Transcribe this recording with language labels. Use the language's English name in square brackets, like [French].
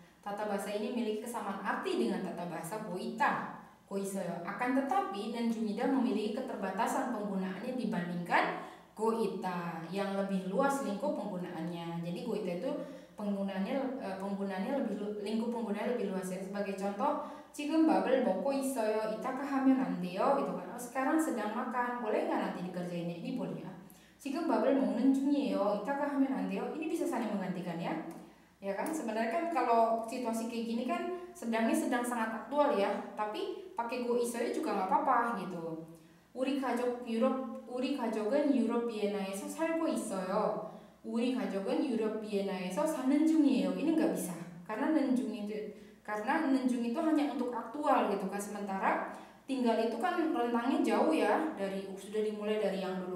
[Indonesian] Tata bahasa ini memiliki kesamaan arti dengan tata bahasa goita, goiseyo. Akan tetapi nan jumida memiliki keterbatasan penggunaannya dibandingkan goita yang lebih luas lingkup penggunaannya. Jadi goita itu penggunaannya lebih lingkup penggunaannya lebih luas ya. Sebagai contoh, [Korean] 지금 밥을 먹고 있어요. 이따가 하면 안 돼요? [Indonesian] gitu kan. Sekarang sedang makan, boleh nggak nanti dikerjainnya? Ini boleh ya. [Korean] 지금 밥을 먹는 중이에요. 이따가 하면 안 돼요? [Indonesian] Ini bisa saling menggantikan ya. Ya kan, sebenarnya kan kalau situasi kayak gini kan sedang sangat aktual ya. Tapi pakai go isoyo juga nggak apa-apa gitu. [Korean] 우리 가족은 유럽 비엔나에서 살고 있어요. 우리 가족은 유럽 비엔나에서 사는 중이에요. [Indonesian] Ini nggak bisa karena nenjung itu hanya untuk aktual gitu kan. Sementara tinggal itu kan rentangnya jauh ya, sudah dimulai dari yang dulu.